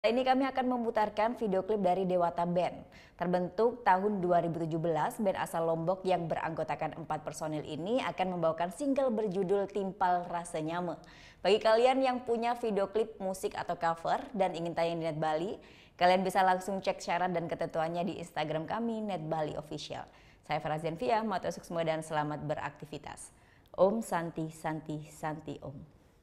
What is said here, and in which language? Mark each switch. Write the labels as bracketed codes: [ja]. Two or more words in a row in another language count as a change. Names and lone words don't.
[id] Ini kami akan memutarkan video klip dari Dewata Band. Terbentuk tahun 2017, band asal Lombok yang beranggotakan 4 personil ini akan membawakan single berjudul Timpal Rasa Nyame. Bagi kalian yang punya video klip musik atau cover dan ingin tayang di Net Bali, kalian bisa langsung cek syarat dan ketentuannya di Instagram kami, Net Bali Official. Saya Farah Zenvia, [ban] matur sukses [id] dan selamat beraktivitas. [sa] Om Santi Santi Santi Om.